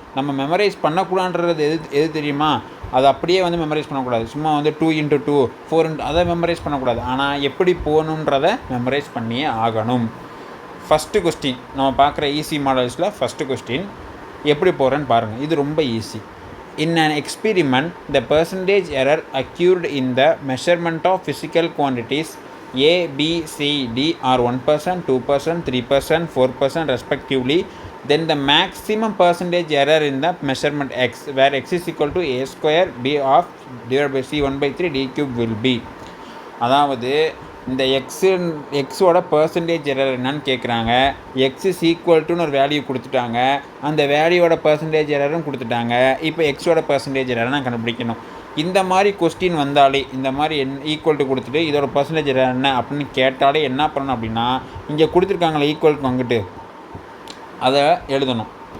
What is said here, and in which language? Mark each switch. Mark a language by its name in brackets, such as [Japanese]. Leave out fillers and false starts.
[Tamil] நம்ம மெமரைஸ் பண்ணக்கூடாதுன்றது எது தெரியுமா, அது அப்படியே மெமரைஸ் பண்ணக்கூடாது. சும்மா 2 × 2 4 அதை மெமரைஸ் பண்ணக்கூடாது. ஆனால் எப்படி போகணுன்றதை மெமரைஸ் பண்ணியே ஆகணும். ஃபஸ்ட்டு கொஸ்டின் நம்ம பார்க்குற ஈஸி மாடல்ஸில் ஃபஸ்ட்டு கொஸ்டின் எப்படி போகிறேன்னு பாருங்கள். இது ரொம்ப easy. [English] In an experiment, the percentage error occurred in the measurement of physical quantities A, B, C, D are 1%, 2%, 3%, 4% respectively. Then the maximum percentage error in the measurement X, where X is equal to A square B of divided by C 1/3 D cube will be. [Tamil] அதாவது இந்த எக்ஸோட percentage error என்னன்னு கேட்குறாங்க. X is equal டுன்னு ஒரு value கொடுத்துட்டாங்க, அந்த வேல்யூவோட percentage எரரும் கொடுத்துட்டாங்க. இப்போ எக்ஸோட பர்சன்டேஜ் எரர் நான் கண்டுபிடிக்கணும். இந்த மாதிரி கொஸ்டின் வந்தாலே, இந்த மாதிரி ஈக்குவல் டு கொடுத்துட்டு இதோட பர்சன்டேஜ் எரர் என்ன அப்படின்னு கேட்டாலே என்ன பண்ணணும் அப்படின்னா, இங்கே கொடுத்துருக்காங்களே ஈக்குவல் டு அங்கிட்டு அதை எழுதணும்.